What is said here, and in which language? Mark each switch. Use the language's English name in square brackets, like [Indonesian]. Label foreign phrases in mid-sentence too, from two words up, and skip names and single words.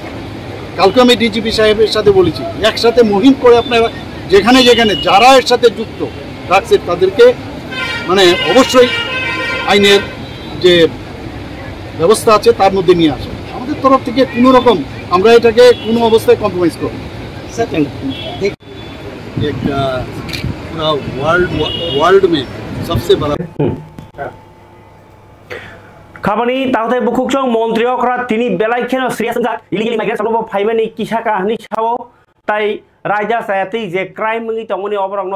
[Bangla] কালকে আমি ডিজিপি সাহেবের সাথে বলেছি, একসাথে মুহিম করে আপনারা যেখানে যেখানে যারা এর সাথে যুক্ত রাখছে তাদেরকে অবশ্যই আইনের যে ব্যবস্থা আছে তার মধ্যে নিয়ে আসে। আমাদের তরফ থেকে কোনো রকম আমরা এটাকে কোনো অবস্থায় কম্প্রোমাইজ করব। [Hindi] वर्ल्ड में सबसे बड़ा [Kok Borok] खामानि ताहते बुखुकसं मन्त्रियकरा तिनि बेलायखेन सिरियास जा इलिगेल माइग्रेशन ब फाइमानि किसा काहनि सावो ताई रायजा सायाति जे क्राइम मंगि तंगनि अबरंगनो ब